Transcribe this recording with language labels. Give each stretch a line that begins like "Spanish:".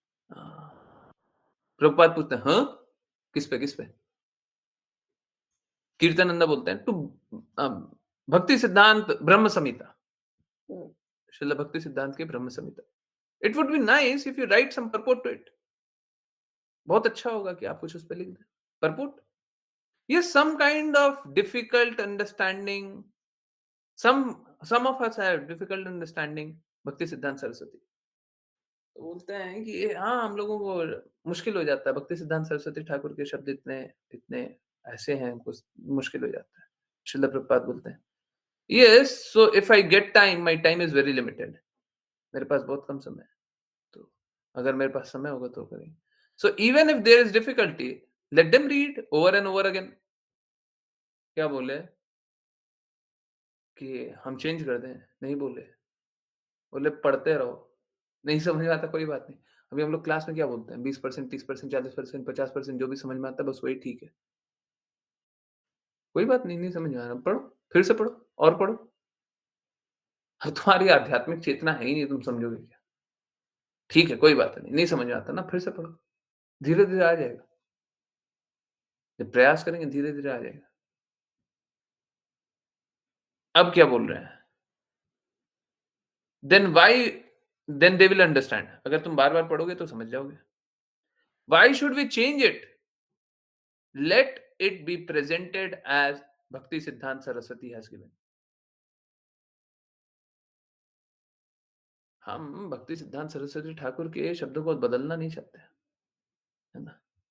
Hindi: अ, प्रभुपाद पूछते हैं, "हाँ? किस पे, किस पे?" कीर्तनंदा बोलते हैं, भक्ति सिद्धांत ब्रह्म संहिता, श्रील भक्ति सिद्धांत की ब्रह्म संहिता।
English: It would be nice if you write some purport to it.
Hindi: बहुत अच्छा होगा कि आप कुछ उस पे लिख दें।
English: Purport, yes, some kind of difficult understanding, some of us have difficult understanding Bhakti Siddhant Saraswati.
Hindi: तो बोलते हैं कि हाँ, हम लोगों को मुश्किल हो जाता है, भक्ति सिद्धांत सरस्वती ठाकुर के शब्द इतने इतने ऐसे हैं, कुछ मुश्किल हो जाता है। श्रील प्रभुपाद बोलते हैं,
English: yes, so if I get time, my time is very limited,
Hindi: मेरे पास बहुत कम समय है, तो अगर मेरे पास समय होगा तो करेंगे।
English: So even if there is difficulty, let them read over and over again।
Hindi: क्या बोले कि हम चेंज कर दें? नहीं बोले, बोले पढ़ते रहो, नहीं समझ में आता कोई बात नहीं। अभी हम लोग क्लास में क्या बोलते हैं, 20%, 30%, 40%, 50% जो भी समझ में आता है बस वही ठीक है। कोई बात नहीं, नहीं समझ में आ रहा, पढ़ो, फिर से पढ़ो और पढ़ो। अब तुम्हारी आध्यात्मिक चेतना है ही नहीं, तुम समझोगे क्या? ठीक है, कोई बात नहीं, नहीं समझ में आता ना, फिर से पढ़ो, धीरे-धीरे आ जाएगा। जब प्रयास करेंगे धीरे-धीरे आ जाएगा। अब क्या बोल रहे हैं?
English: Then why, then they will understand.
Hindi: अगर तुम बार-बार पढ़ोगे तो समझ जाओगे।
English: Why should we change it? Let it be presented as Bhakti Siddhant Saraswati has given।
Hindi: हम भक्ति सिद्धांत सरस्वती ठाकुर के शब्दों को बदलना नहीं चाहते, है ना?